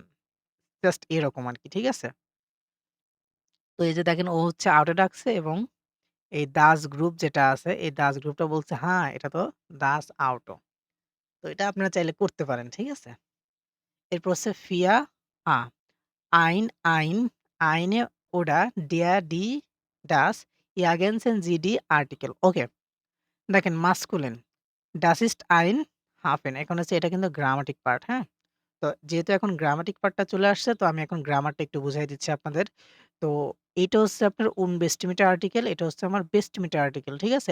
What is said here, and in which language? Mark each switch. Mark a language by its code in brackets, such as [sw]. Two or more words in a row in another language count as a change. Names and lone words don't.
[bn] জাস্ট এরকম আরকি। ঠিক আছে? তো এই যে দেখেন ও হচ্ছে আউটে ডাকছে এবং এই দাস গ্রুপ যেটা আছে, এই দাস গ্রুপটা বলছে, "হ্যাঁ, এটা তো [de] das Auto." [bn] তো এটা আপনারা চাইলে করতে পারেন। ঠিক আছে? এরপর হচ্ছে ফিয়া আ [de] Ein, ein, eine oder der, die, das ergänzen sie die Artikel. [bn] ওকে। দেখেন মাসকুলিন [de] Das ist ein Hafen [bn] এখন হচ্ছে এটা কিন্তু গ্রামাটিক পার্ট, হ্যাঁ? তো যেহেতু এখন গ্রামাটিক পার্টটা চলে আসছে তো আমি এখন গ্রামারটা একটু বুঝাই দিচ্ছি আপনাদের। তো এইটা হচ্ছে আপনার unbestimmte আর্টিকেল, এটা হচ্ছে আমার bestimmte আর্টিকেল। ঠিক আছে?